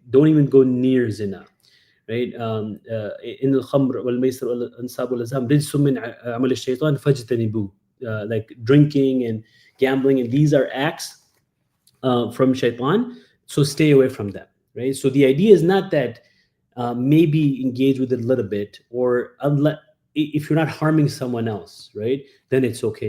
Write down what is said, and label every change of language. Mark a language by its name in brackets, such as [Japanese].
[English] Don't even go near zina, right? [Arabic] In الخمر والميسر والأنصاب والأزلام رجس من عمل الشيطان فاجتنبوه. [English] Like drinking and gambling, and these are acts from shaitan, so stay away from them, right? So the idea is not that maybe engage with it a little bit, or unless, if you're not harming someone else, right, then it's okay.